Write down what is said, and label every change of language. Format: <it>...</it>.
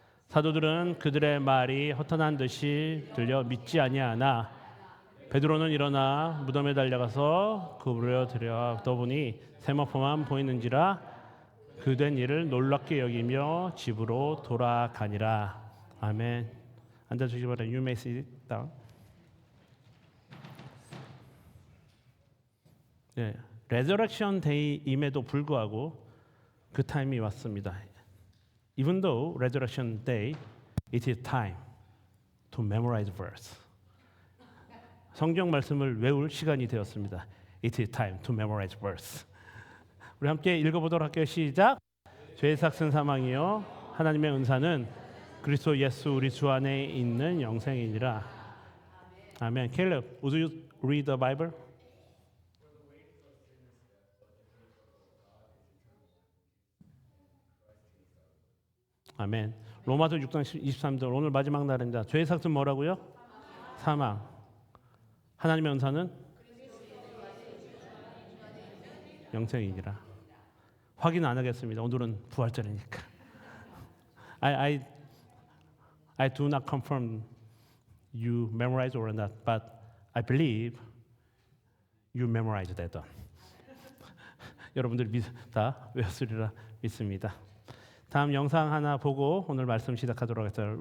<ko>사도들은 그들의 말이 허탄한 듯이 들려 믿지 아니하나 베드로는 일어나 무덤에 달려가서 구부려 들여다보니 세마포만 보이는지라 그 된 일을 놀랍게 여기며 집으로 돌아가니라. 아멘. 앉아주시기 바랍니다.</ko> <en>You may sit down.</en> <ko>네, 레저렉션 데이임에도 불구하고 그 타임이 왔습니다.</ko> <en>Even though Resurrection Day, it is time to memorize verse.</en> <ko>성경 말씀을 외울 시간이 되었습니다.</ko> <en>It is time to memorize verse.</en> <ko>우리 함께 읽어보도록 할게요. 시작. 죄의 삭슨 사망이요 하나님의 은사는 그리스도 예수 우리 주 안에 있는 영생이니라. 아멘.</ko> <en>Caleb, would you read the Bible?</en> <ko>아멘. 로마서 6장 23절 오늘 마지막 날입니다. 죄의 삭은 뭐라고요? 사망. 하나님의 은사는 영생이니라. 확인 안 하겠습니다. 오늘은 부활절이니까.</ko> <en>I do not confirm you memorize or not, but I believe you memorized that.</en> <ko>여러분들이 다 외웠으리라 믿습니다. 다음 영상 하나 보고 오늘 말씀 시작하도록 하겠습니다.</ko>